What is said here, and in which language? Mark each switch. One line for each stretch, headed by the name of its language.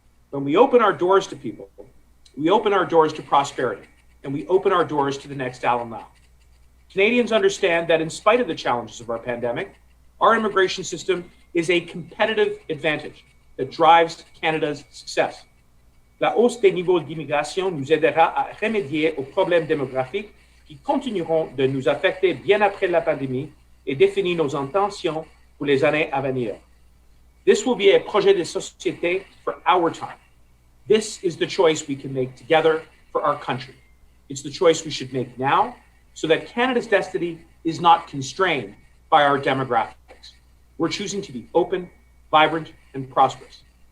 English: When we open our doors to people, we open our doors to prosperity, and we open our doors to the next Alan Lau. Canadians understand that in spite of the challenges of our pandemic, our immigration system is a competitive advantage that drives Canada's success.
French: La hausse des niveaux d'immigration nous aidera à remédier aux problèmes démographiques qui continueront de nous affecter bien après la pandémie et définir nos intentions pour les années à venir.
English: This will be a
French: projet de société
English: for our time. This is the choice we can make together for our country. It's the choice we should make now so that Canada's destiny is not constrained by our demographics. We're choosing to be open, vibrant, and prosperous.